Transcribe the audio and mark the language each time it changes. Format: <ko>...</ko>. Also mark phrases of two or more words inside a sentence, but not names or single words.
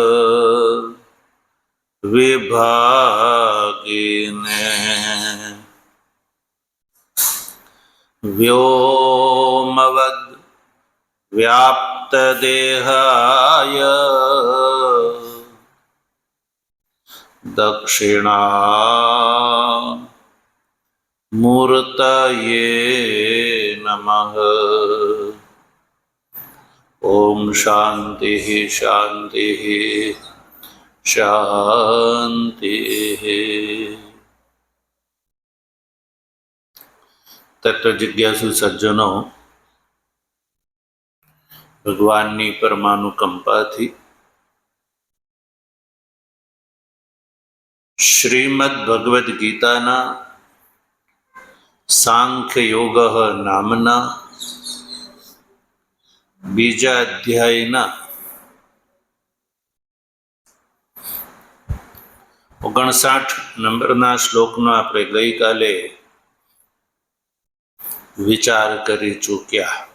<sa>विभागिने व्योमवद् व्याप्तदेहाय दक्षिणामूर्तये नमः। ओम शांति शांति शांति।</sa> <hi>तत्व जिज्ञासु सज्जनों,</hi> <gu>ભગવાનની પરમાનુકંપાથી શ્રીમદ ભગવદ્ ગીતાના સાંખ્ય યોગ નામના બીજા અધ્યાયના 59 નંબરના શ્લોકનો આપણે ગઈકાલે વિચાર કરી ચૂક્યા.</gu>